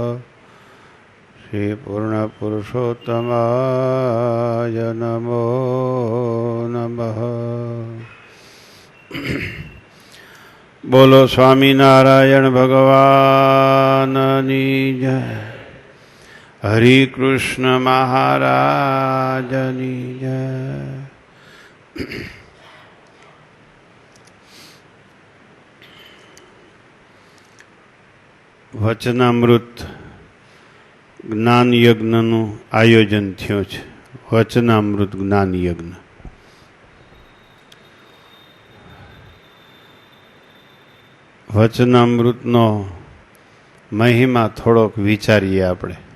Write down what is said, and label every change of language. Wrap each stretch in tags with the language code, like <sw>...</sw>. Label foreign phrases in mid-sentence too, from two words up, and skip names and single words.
<sa>श्री पूर्णपुरुषोत्तमाय नमो नमः।</sa> <gu>બોલો સ્વામિનારાયણ ભગવાનની જય। હરિ કૃષ્ણ મહારાજની જય। વચનામૃત જ્ઞાન યજ્ઞનું આયોજન થયું છે. વચનામૃત જ્ઞાન યજ્ઞ. વચનામૃતનો મહિમા થોડોક વિચારીએ આપણે.</gu>